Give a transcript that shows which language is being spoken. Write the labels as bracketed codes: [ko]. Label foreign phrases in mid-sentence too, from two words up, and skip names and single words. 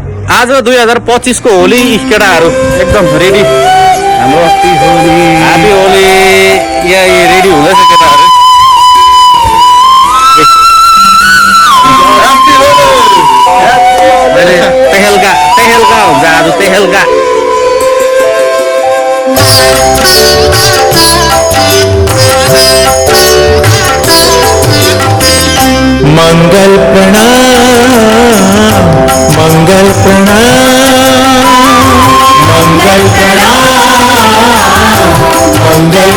[ne] आज 2025 को होली केटाहरू एकदम रेडी हाम्रो ह्यापी होली यहाँ रेडी हुँदैछ केटाहरू तेहेलका हुन्छ आज तेहेलका मंगल प्रणाम मंगल प्रणाम मंगल प्रणाम मंगल